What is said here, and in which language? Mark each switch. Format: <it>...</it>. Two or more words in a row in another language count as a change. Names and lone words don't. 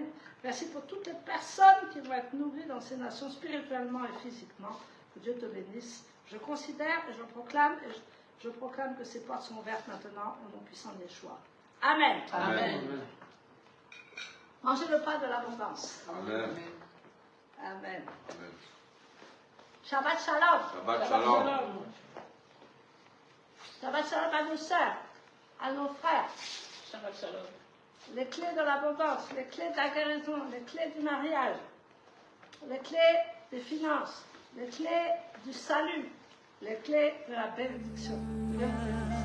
<fr>Merci pour toutes les personnes qui vont être nourries dans ces nations spirituellement et physiquement. Que Dieu te bénisse. Je considère et je proclame que ces portes sont ouvertes maintenant au nom puissant de Yeshua. Amen. Amen. Mangez le pain de l'abondance. Amen. Amen. Amen.</fr> <he>שבת שלום. שבת שלום. שבת שלום</he> <fr>à nos sœurs, à nos frères.</fr> <he>שבת שלום.</he> <fr>Les clés de l'abondance, les clés de la guérison, les clés du mariage, les clés des finances, les clés du salut, les clés de la bénédiction.</fr>